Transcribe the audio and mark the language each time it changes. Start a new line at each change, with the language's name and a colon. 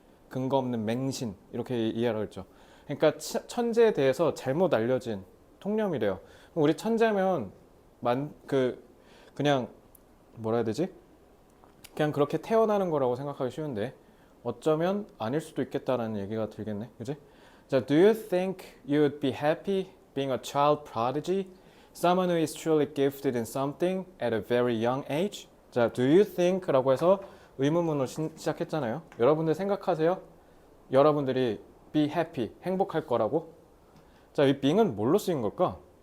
Korean: 근거 없는 맹신. 이렇게 이해하라고 했죠. 그러니까 천재에 대해서 잘못 알려진 통념이래요. 우리 천재면 그냥 뭐라 해야 되지? 그냥 그렇게 태어나는 거라고 생각하기 쉬운데 어쩌면 아닐 수도 있겠다라는 얘기가 들겠네. 그지?
English: 자, do you think you would be happy being a child prodigy? Someone who is truly gifted in something at a very young age? 자, do you think?
Korean: 라고 해서 의문문으로 시작했잖아요. 여러분들 생각하세요? 여러분들이 be happy, 행복할 거라고? 자, 이 being은 뭘로 쓰인 걸까?